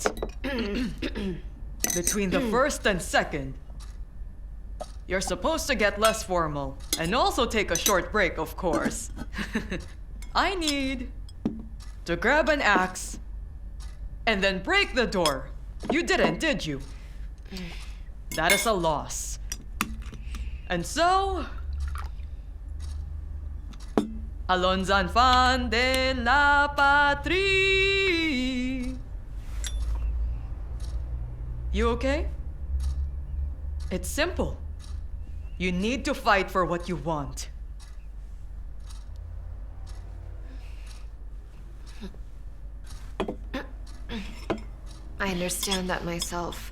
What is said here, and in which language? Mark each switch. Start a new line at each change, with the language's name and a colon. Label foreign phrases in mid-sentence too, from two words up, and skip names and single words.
English: Between the first and second, you're supposed to get less formal. And also take a short break, of course. I need to grab an axe and then break the door. You didn't, did you? That is a loss. And so,
French: Alonzan fan de la patrie.
English: You okay? It's simple. You need to fight for what you want. I understand that myself.